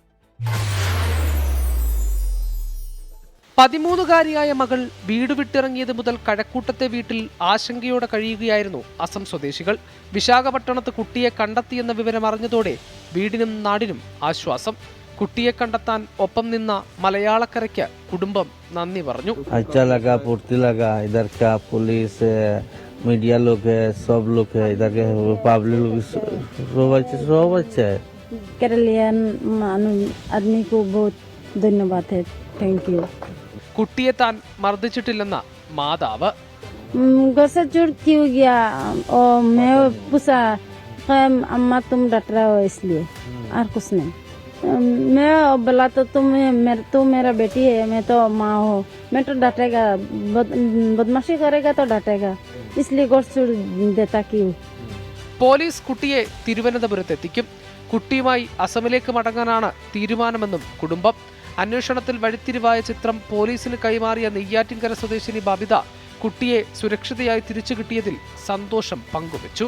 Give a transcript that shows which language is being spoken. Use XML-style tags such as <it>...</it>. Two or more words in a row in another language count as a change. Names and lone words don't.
<ml>13-കാരിയായ മകൾ വീട് വിട്ടിറങ്ങിയത് മുതൽ കഴക്കൂട്ടത്തെ വീട്ടിൽ ആശങ്കയോടെ കഴിയുകയായിരുന്നു അസം സ്വദേശികൾ. വിശാഖപട്ടണത്ത് കുട്ടിയെ കണ്ടെത്തിയെന്ന വിവരം അറിഞ്ഞതോടെ വീടിനും നാടിനും ആശ്വാസം. കുട്ടിയെ കണ്ടെത്താൻ ഒപ്പം നിന്ന മലയാളക്കരയ്ക്ക് കുടുംബം നന്ദി പറഞ്ഞു.</ml> <hi>मीडिया लोग है, सब लोग है, इधर के पब्लिक लोग केरलियन आदमी को बहुत धन्यवाद है,</hi> <en>thank you.</en> <ml>കുട്ടിയെ താൻ മർദ്ദിച്ചിട്ടില്ലെന്ന മാതാവ്.</ml> <hi>घर से चोर क्यों गया और मैं पूछा अम्मा तुम डट रहे हो इसलिए और कुछ नहीं. मैं बोला तो तुम मेरा बेटी है, मैं तो माँ हूँ, मैं तो डांटेगा, बदमाशी करेगा तो डांटेगा, इसलिए घर छोड़ देता क्यों.</hi> <ml>പോലീസ് കുട്ടിയെ തിരുവനന്തപുരത്തെത്തിക്കും. കുട്ടിയുമായി അസമിലേക്ക് മടങ്ങാനാണ് തീരുമാനമെന്നും കുടുംബം. അന്വേഷണത്തിൽ വഴിത്തിരിവായ ചിത്രം പോലീസിന് കൈമാറിയ നെയ്യാറ്റിൻകര സ്വദേശിനി ബബിത കുട്ടിയെ സുരക്ഷിതയായി തിരിച്ചു കിട്ടിയതിൽ സന്തോഷം പങ്കുവച്ചു.</ml>